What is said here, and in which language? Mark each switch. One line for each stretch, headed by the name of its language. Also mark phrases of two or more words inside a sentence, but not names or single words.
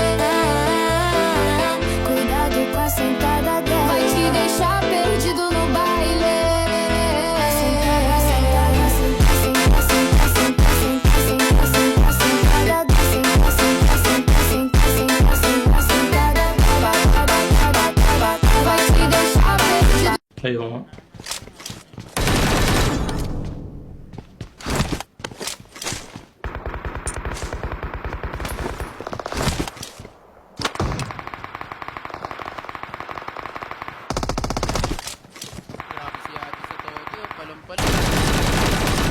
Portuguese: Cuidado com a sentada dela, vai te deixar perdido no baile. Sentada, sentada, sentada, sentada, sentada, sentada, sentada, sentada, vai te deixar perdido.
Filipino: Ayun nga. Grabe si ate sa todo, palang-palang.